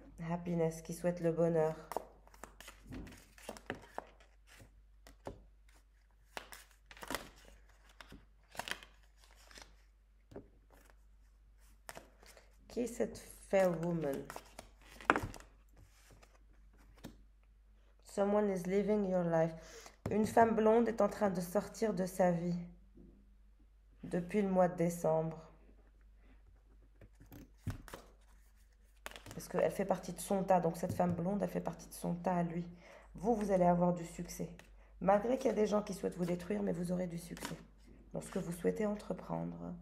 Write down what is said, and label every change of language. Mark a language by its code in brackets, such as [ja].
[fr] Happiness, qui souhaite le bonheur. Qui est cette [en] fair woman? Someone is living your life. [fr] Une femme blonde est en train de sortir de sa vie depuis le mois de décembre. Parce qu'elle fait partie de son tas. Donc cette femme blonde, elle fait partie de son tas à lui. Vous allez avoir du succès. Malgré qu'il y a des gens qui souhaitent vous détruire, mais vous aurez du succès dans ce que vous souhaitez entreprendre.